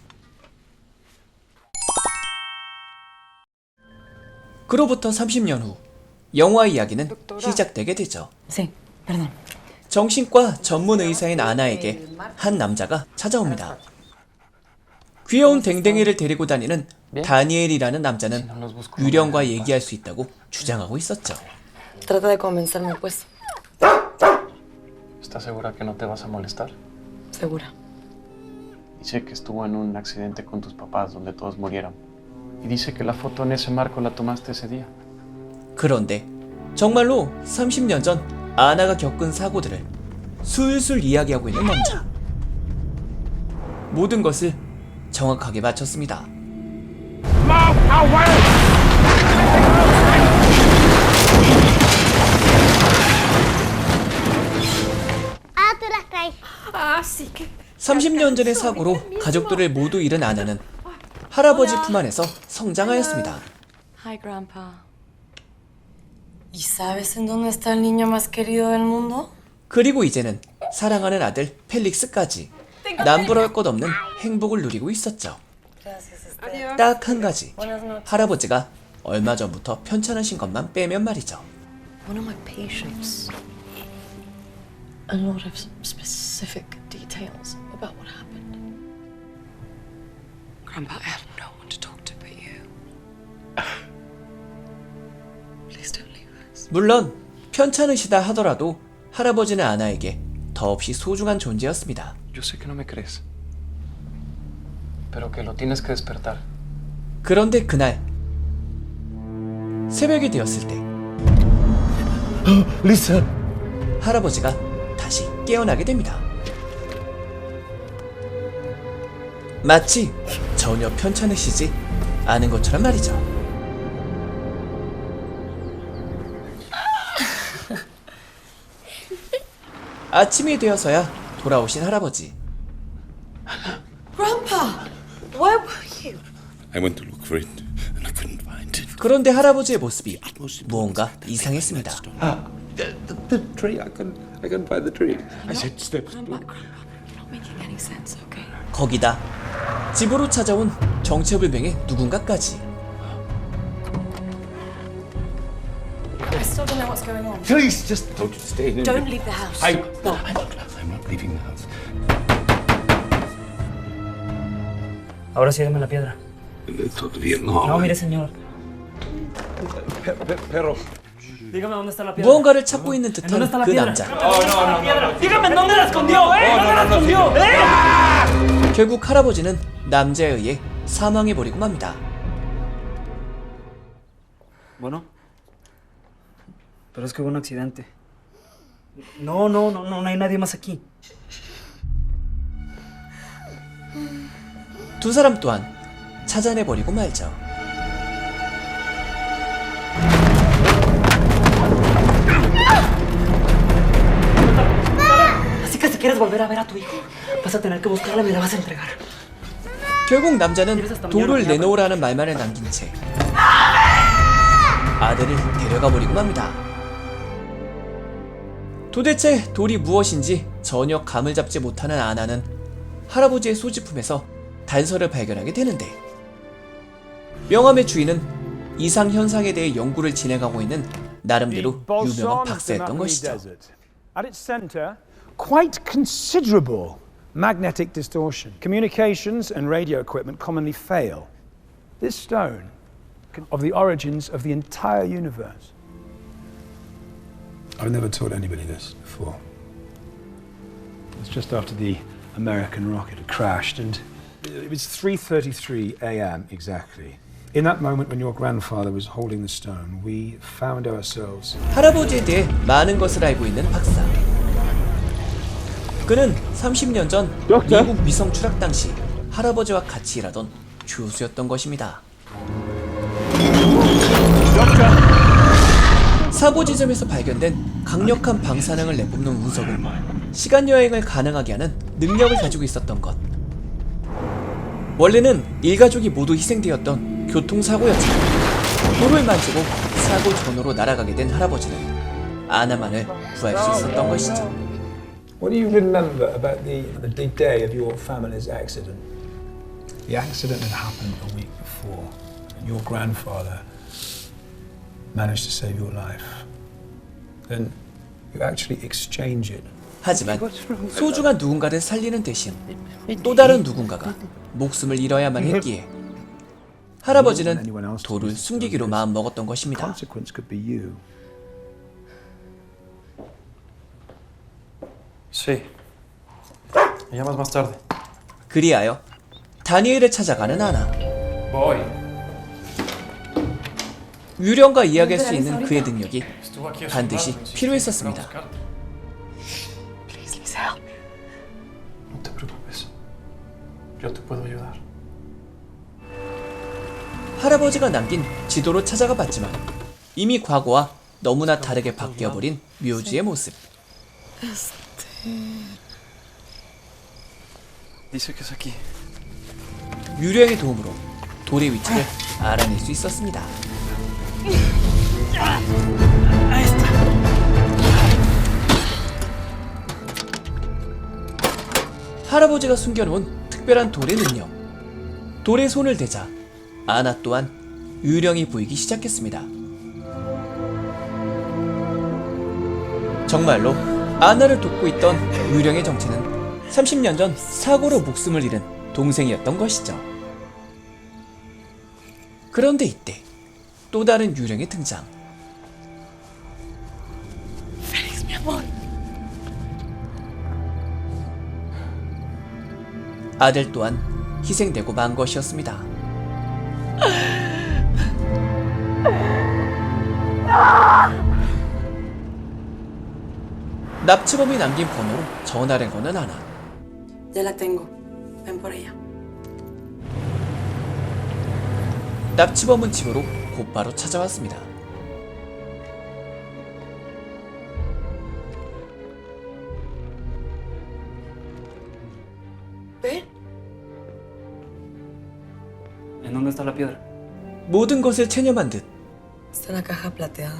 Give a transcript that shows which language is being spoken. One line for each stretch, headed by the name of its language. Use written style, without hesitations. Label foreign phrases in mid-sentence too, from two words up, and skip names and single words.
Korean: 그로부터 30년 후 영화 이야기는 시작되게 되죠. 정신과 전문 의사인 아나에게 한 남자가 찾아옵니다. 귀여운 댕댕이를 데리고 다니는 다니엘이라는 남자는 유령과 얘기할 수 있다고 주장하고 있었죠.
Spanish: Trata de convencerme, pues. ¿Estás segura que no te vas a molestar? Segura. Dice que estuvo en un accidente con tus papás donde todos murieron. Y dice que la foto en ese marco la tomaste ese día.
Korean: 그런데 정말로 30년 전 아나가 겪은 사고들을 술술 이야기하고 있는 남자. 모든 것을 정확하게 맞췄습니다.
Spanish: Ah, sí que.
Korean: 30년 전의 사고로 가족들을 모두 잃은 아나는 할아버지 품 안에서 성장하였습니다.
English: Hi, Grandpa.
Spanish: ¿Y sabes en dónde está el niño más querido del mundo?
Korean: 그리고 이제는 사랑하는 아들 펠릭스까지 남부러울 것 없는 행복을 누리고 있었죠. 딱 한 가지, 할아버지가 얼마 전부터 편찮으신 것만 빼면 말이죠.
English: One of my patients. A lot of specific details about what happened. Grandpa, I have no one to talk to but you. Please don't leave us.
Korean: 물론 편찮으시다 하더라도 할아버지는 아나에게 더없이 소중한 존재였습니다.
Spanish: Yo sé que no me crees. Pero que lo tienes que despertar.
Korean: 그런데 그날 새벽이 되었을 때 Lisa! 할아버지가 다시 깨어나게 됩니다. 마치 전혀 편찮으시지 않은 것처럼 말이죠. 아침이 되어서야 돌아오신 할아버지.
English: Grandpa, where were you? I went to look for it and I couldn't find it.
Korean: 그런데 할아버지의 모습이 무언가 이상했습니다.
English: The tree, I couldn't find the tree. I said steps. Grandpa, you're not making any sense, okay?
Korean: 거기다 집으로 찾아온 정체불명의 누군가까지.
English: I still don't know what's going on. Please, just don't stay in. Don't leave the house. No, I'm not leaving the house.
Spanish: Ahora sí, deme la piedra. Todavía no. No, mire, señor. Pero. Dígame dónde está la piedra.
Korean: 무언가를 찾고 있는 듯한
Spanish: ¿Dónde está la
Korean: 그
Spanish: piedra?
Korean: 남자.
Spanish: Dígame dónde la escondió, ¿eh? ¿Dónde la escondió? ¿Eh?
Korean: 결국 할아버지는 남자에 의해 사망해버리고 맙니다.
Spanish: Bueno. Pero es que hubo un accidente. No hay nadie más aquí.
Korean: 두 사람 또한 찾아내버리고 말죠.
Spanish: Así que si quieres volver a ver a tu hijo, vas a tener que buscarla y me la vas a entregar.
Korean: 결국 남자는 돌을 내놓으라는 말만을 남긴 채 아들을 데려가 버리고 맙니다. 도대체 돌이 무엇인지 전혀 감을 잡지 못하는 아나는 할아버지의 소지품에서 단서를 발견하게 되는데, 명함의 주인은 이상현상에 대해 연구를 진행하고 있는 나름대로 유명한 박사였던 것이죠.
English: At its center, quite considerable magnetic distortion. Communications and radio equipment commonly fail. This stone of the origins of the entire universe. I've never told anybody this before. It's just after the American rocket had crashed, and it was 3:33 a.m. exactly. In that moment when your grandfather was holding the stone, we found ourselves.
Korean: 할아버지에 대해 많은 것을 알고 있는 박사. 그는 30년 전 미국 위성 추락 당시 할아버지와 같이 일하던 교수였던 것입니다. 사고 지점에서 발견된 강력한 방사능을 내뿜는 운석은 시간 여행을 가능하게 하는 능력을 가지고 있었던 것. 원래는 일가족이 모두 희생되었던 교통사고였지만 돌을 만지고 사고 전후로 날아가게 된 할아버지는 아나만을 구할 수 있었던 것이죠.
English: What do you remember about the day of your family's accident? The accident had happened a week before, and your grandfather managed to save your life. Then you actually exchange it.
Korean: 하지만 소중한 누군가를 살리는 대신 또 다른 누군가가 목숨을 잃어야만 했기에 할아버지는 돌을 숨기기로 마음먹었던 것입니다.
English: Consequence could be you.
Spanish: Sí. Me llamas más tarde.
Korean: 그리하여 다니엘을 찾아가는 아나.
Spanish: Voy.
Korean: 유령과 이야기할 수 있는 그의 능력이 반드시 필요했었습니다.
English: Please, Lisa, help me.
Spanish: No te preocupes. Yo te puedo ayudar.
Korean: 할아버지가 남긴 지도로 찾아가 봤지만 이미 과거와 너무나 다르게 바뀌어버린 묘지의 모습.
Spanish: Dice que es aquí.
Korean: 유령의 도움으로 돌의 위치를 알아낼 수 있었습니다. 할아버지가 숨겨놓은 특별한 돌의 능력. 돌에 손을 대자 아나 또한 유령이 보이기 시작했습니다. 정말로 아나를 돕고 있던 유령의 정체는 30년 전 사고로 목숨을 잃은 동생이었던 것이죠. 그런데 이때 또 다른 유령의 등장.
Spanish: Félix, mi amor.
Korean: 아들 또한 희생되고 만 것이었습니다. 납치범이 남긴 번호로 전화를 거는 아나.
Spanish: Ya la tengo. Ven por ella.
Korean: 납치범은 집으로 곧바로 찾아왔습니다.
Spanish: Ven. ¿En dónde está la piedra?
Korean: 모든 것을 체념한 듯
Spanish: Está en la caja plateada.